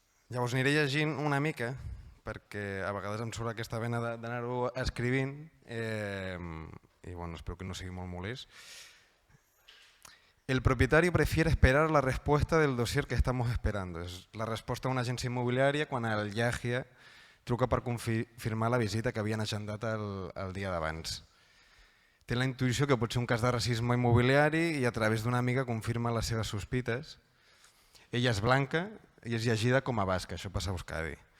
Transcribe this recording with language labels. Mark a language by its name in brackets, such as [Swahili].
[Catalan] Llavors aniré llegint una mica perquè a vegades em surt aquesta vena d'anar-ho escrivint i bueno, espero que no sigui molt molest. [Spanish] El propietario prefiere esperar la respuesta del dossier que estamos esperando. [Catalan] És la resposta a una agència immobiliària quan el Yahya truca per confirmar la visita que havien agendat el dia d'abans. Té la intuïció que pot ser un cas de racisme immobiliari i a través d'una amiga confirma les seves sospites. Ella és blanca i és llegida com a basca, això passa a Euskadi.